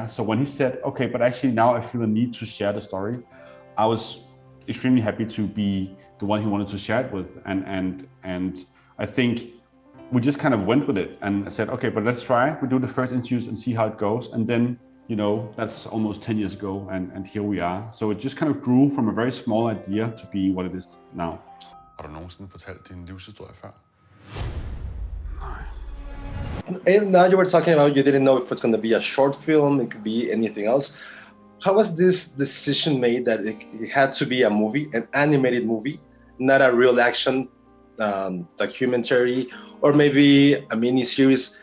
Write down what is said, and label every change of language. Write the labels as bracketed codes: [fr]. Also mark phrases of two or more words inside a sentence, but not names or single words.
[en] So when he said, okay, but actually now I feel a need to share the story, I was extremely happy to be the one he wanted to share it with. And I think we just kind of went with it and said, okay, but let's try. We do the first interviews and see how it goes. And then, you know, that's almost 10 years ago, and here we are. So it just kind of grew from a very small idea to be what it is now. [da] Har du nogensinde fortalt din livshistorie før? [en] And now you were talking about you didn't know if it's going to be a short film, it could be anything else. How was this decision made that it had to be a movie, an animated movie, not a real action documentary, or maybe a mini series?